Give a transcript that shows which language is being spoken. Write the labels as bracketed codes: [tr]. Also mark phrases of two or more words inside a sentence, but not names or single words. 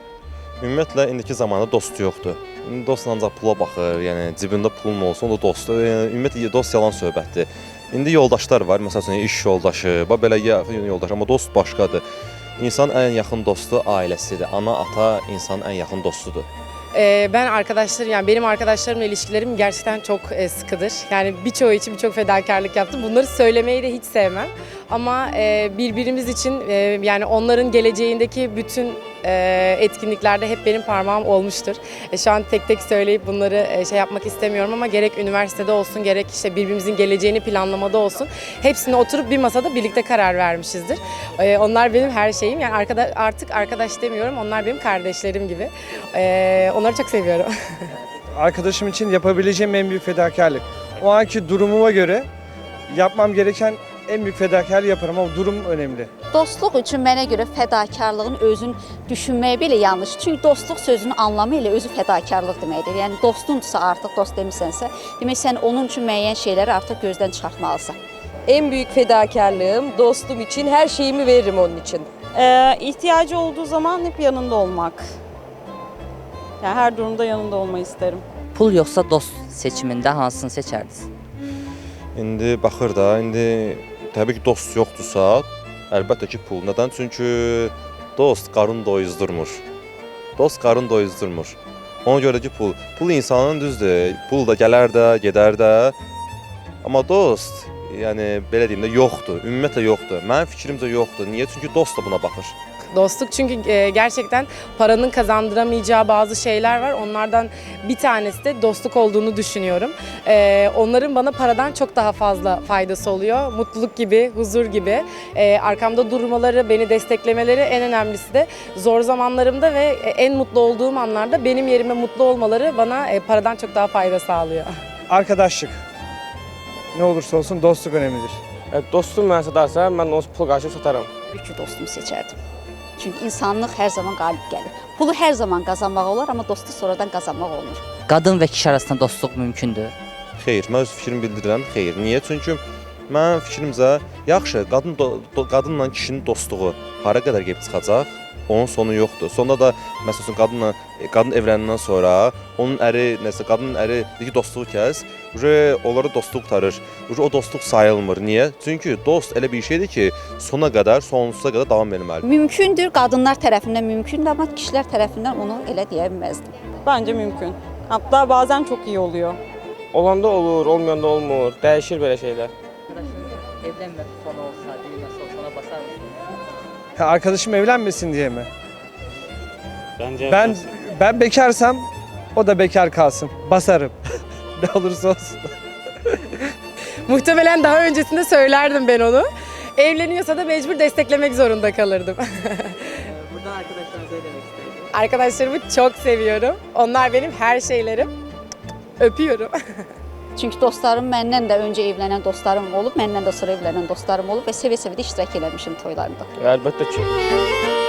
[az] Ümumiyyətlə indiki zamanda dost yoxdur. İndi dost ancaq pula baxır, yəni cibində pulun olsun, o da dostdur. Yəni, ümumiyyətlə dost yalan söhbətdir. İndi yoldaşlar var, məsələn iş yoldaşı, belə yaxın yoldaş, amma dost başqadır. İnsanın ən yaxın dostu ailəsidir. Ana, ata insanın ən yaxın dostudur. [tr] Benim arkadaşlarımla ilişkilerim gerçekten çok sıkıdır. Yani birçoğu için birçok fedakarlık yaptım. Bunları söylemeyi de hiç sevmem. Ama birbirimiz için yani onların geleceğindeki bütün etkinliklerde hep benim parmağım olmuştur. Şu an tek tek söyleyip bunları yapmak istemiyorum ama gerek üniversitede olsun, gerek işte birbirimizin geleceğini planlamada olsun. Hepsine oturup bir masada birlikte karar vermişizdir. Onlar benim her şeyim. Yani artık arkadaş demiyorum. Onlar benim kardeşlerim gibi. Onları çok seviyorum. Arkadaşım için yapabileceğim en büyük fedakarlık. O anki durumuma göre yapmam gereken en büyük fedakarlığı yaparım ama durum önemli. [az] Dostluq üçün mənə görə fədakarlığın özün düşünməyə belə yanlış. Çünki dostluq sözünün anlamı ilə özü fədakarlıq deməkdir. Yəni dostunsa artıq dost demisənsə, demək sən onun üçün müəyyən şeyləri artıq gözdən çıxartmalısan. [tr] En büyük fedakarlığım dostum için her şeyimi veririm onun için. İhtiyacı olduğu zaman hep yanında olmak. Yani her durumda yanında olmayı isterim. [az] Pul yoxsa dost seçimində hansını seçərdiniz? İndi baxır da, indi təbii ki dost yoxdursa, əlbəttə ki pul. Nədən? Çünki dost qarın doyuzdurmur. Dost qarın doyuzdurmur. Ona görə ki pul insanın düzdür. Pul da gələr də, gedər də. Amma dost, yəni belə deyim də yoxdur. Ümumiyyətlə yoxdur. Mənim fikrimcə yoxdur. Niyə? Çünki dost da buna baxır. [tr] Dostluk çünkü gerçekten paranın kazandıramayacağı bazı şeyler var. Onlardan bir tanesi de dostluk olduğunu düşünüyorum. Onların bana paradan çok daha fazla faydası oluyor. Mutluluk gibi, huzur gibi. Arkamda durmaları, beni desteklemeleri en önemlisi de zor zamanlarımda ve en mutlu olduğum anlarda benim yerime mutlu olmaları bana paradan çok daha fayda sağlıyor. Arkadaşlık. Ne olursa olsun dostluk önemlidir. [az] Dostum mənə satarsa, mən onu pul qarşılıq satarım. Büyük dostumu seçərdim. Çünki insanlıq hər zaman qalib gəlir. Pulu hər zaman qazanmaq olar, amma dostu sonradan qazanmaq olmur. Qadın və kişi arasında dostluq mümkündür. Xeyr, mən öz fikrimi bildirirəm. Xeyr. Niyə? Çünki mənim fikrimcə yaxşı, qadınla kişinin dostluğu hara qədər gedib çıxacaq? Onun sonu yoxdur. Sonda da məsələn qadın evləndikdən sonra onun əri, qadının əri deyir ki, dostluğu kəs, onlara dostluq qurtarır. O dostluq sayılmır. Niyə? Çünki dost elə bir şeydir ki, sona qədər, sonsuza qədər davam etməlidir. Mümkündür, qadınlar tərəfindən mümkündür, amma kişilər tərəfindən onu elə deyə bilməzdim. [tr] Bence mümkün. Hatta bazen çok iyi oluyor. [az] Olanda olur, olmayanda olmur. Dəyişir belə şeylər. Evlənmə sonu olsa, düyməsi olsa ona basar mısınız? [tr] Arkadaşım evlenmesin diye mi? Bence Ben bekarsam o da bekar kalsın. Basarım. Ne olursa olsun. Muhtemelen daha öncesinde söylerdim ben onu. Evleniyorsa da mecbur desteklemek zorunda kalırdım. Buradan arkadaşlarınıza demek istedim. Arkadaşlarımı çok seviyorum. Onlar benim her şeylerim. Öpüyorum. [az] Çünki dostlarım məndən də öncə evlənən dostlarım olub, məndən də sonra evlənən dostlarım olub və sevə-sevə də iştirak eləmişim toylarında. əlbəttə ki.